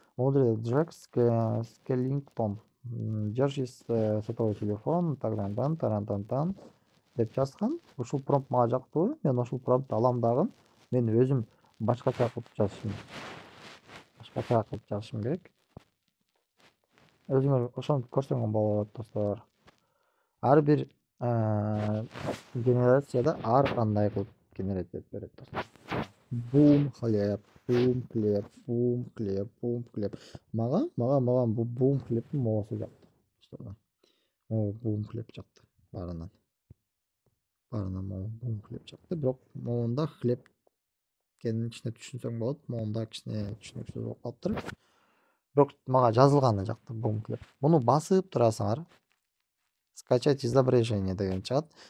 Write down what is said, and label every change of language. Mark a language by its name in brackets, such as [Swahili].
[Russian] Модуль Джек Скеллингтон. Держи сотовый телефон, [Kyrgyz] тагдан тарантантан деп жазган. Ушул промпт мага жактуу. Мен ушул промптты алам дагы. Мен өзүм башкача кылып жазышым. Башкача кылып жазышым керек. Өзүңөр ошону көрсөңөр болот достор. Ар бир генерацияда ар кандай кылып генерация этип берет достор. Бум хлеб, бум хлеб, бум хлеб, бум хлеб. Мага бул бум хлебтин моосу жакты. Достор. Могу бум хлеб жакты баарынан. Баарынан могу бум хлеб жакты. Бирок могунда хлеб экенин ичине түшүнсөң болот. Могунда кичине түшүнүксүз болуп калыптыр. Бирок мага жазылганы жакты бум хлеб. Муну басып турасыңар. [Russian] Скачать изображение [Kyrgyz] деген чыгат.